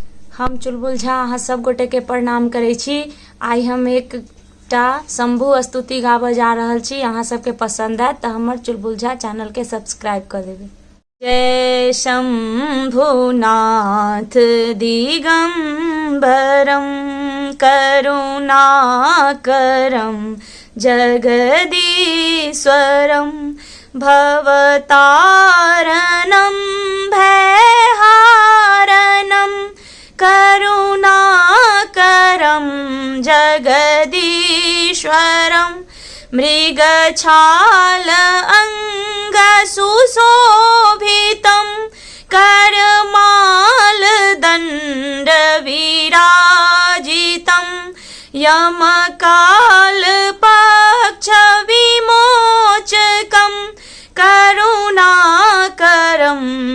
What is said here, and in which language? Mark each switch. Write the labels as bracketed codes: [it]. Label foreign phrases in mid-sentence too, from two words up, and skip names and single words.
[mai] हम चुलबुल झा अहाँ सब गोटे के प्रणाम करै छी। आई हम एकटा शंभु स्तुति गाबऽ जा रहल छी। अहाँ सबके पसंद आयत तो हमर चुलबुल झा चैनल के सब्सक्राइब कर देबै। [sa] जय शंभुनाथ दिगंबरम करुणाकरम जगदीश्वरम भवतारणं भयहारणं करुणाकरं जगदीश्वरं मृगछाल अंगसुशोभितं करमालदण्डविराजितं यमकालपक्षविमोचकं करुणाकरं